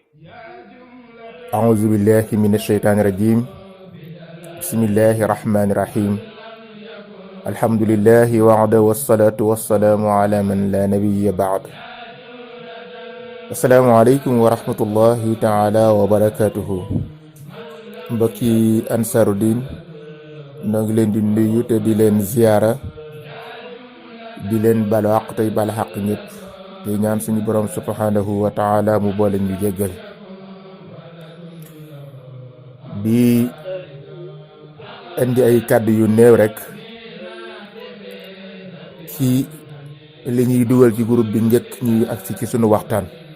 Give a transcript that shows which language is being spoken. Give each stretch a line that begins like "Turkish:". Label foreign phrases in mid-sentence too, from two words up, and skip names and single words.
Arabic: أعوذ بالله من الشيطان الرجيم. بسم الله الرحمن الرحيم. الحمد لله وعده والصلاة والسلام على من لا نبي بعد. السلام عليكم ورحمة الله تعالى وبركاته.
Wolof: mbokki Ansaarud-Din noo ngi leen di nuyu te di leen ziyaara di leen balu àq tey bal xaq ñëpp te ñaan suñu borom
Arabic: سبحانه وتعالى
Wolof: mu boole ñu jéggal. di indi ay kàddu yu néew rek ci li ñuy dugal ci groupe bi njëkk ñuy agsi ci sunu waxtaan.